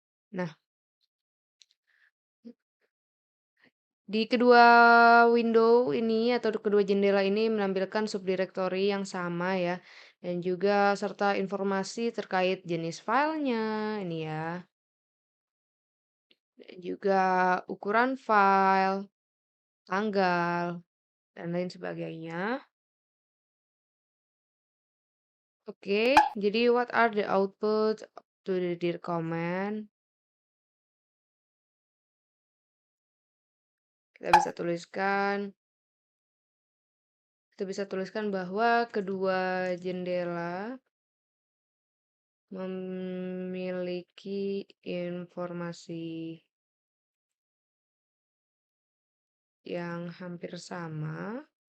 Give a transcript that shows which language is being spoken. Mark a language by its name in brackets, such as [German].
[Indonesian] Nah, di kedua window ini atau kedua jendela ini menampilkan subdirectory yang sama ya. Dan juga serta informasi terkait jenis filenya. Ini ya. Dan juga ukuran file, tanggal, dan lain sebagainya. [English] Oke, jadi what are the output to the dir command? [Indonesian] Kita bisa tuliskan bahwa kedua jendela memiliki informasi yang hampir sama.